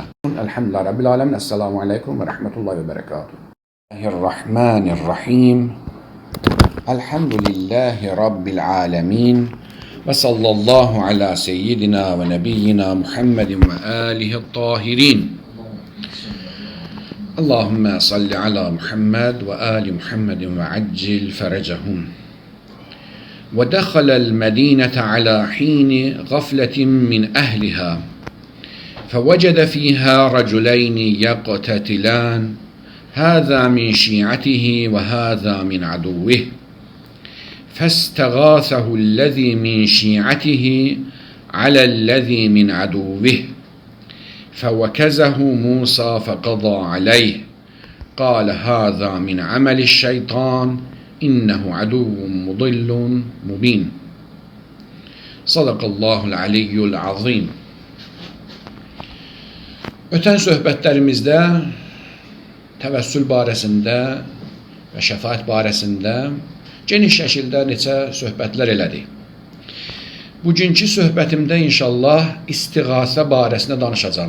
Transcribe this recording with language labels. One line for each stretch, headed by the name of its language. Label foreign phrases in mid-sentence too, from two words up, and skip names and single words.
Arabic: الحمد لله رب العالمين. السلام عليكم ورحمة الله وبركاته. بسم الله الرحمن الرحيم. الحمد لله رب العالمين. وصلى الله على سيدنا ونبينا محمد وآله الطاهرين. اللهم صل على محمد وآل محمد وعجل فرجهم. ودخل المدينة على حين غفلة من أهلها فوجد فيها رجلين يقتتلان هذا من شيعته وهذا من عدوه فاستغاثه الذي من شيعته على الذي من عدوه فوكزه موسى فقضى عليه قال هذا من عمل الشيطان إنه عدو مضل مبين صدق الله العلي العظيم.
Azerbaijani: Ötən söhbətlərimizdə təvəssül barəsində və şəfaət barəsində geniş şəkildə neçə söhbətlər elədik. Bugünkü söhbətimdə inşallah istiğasə barəsində danışacağım.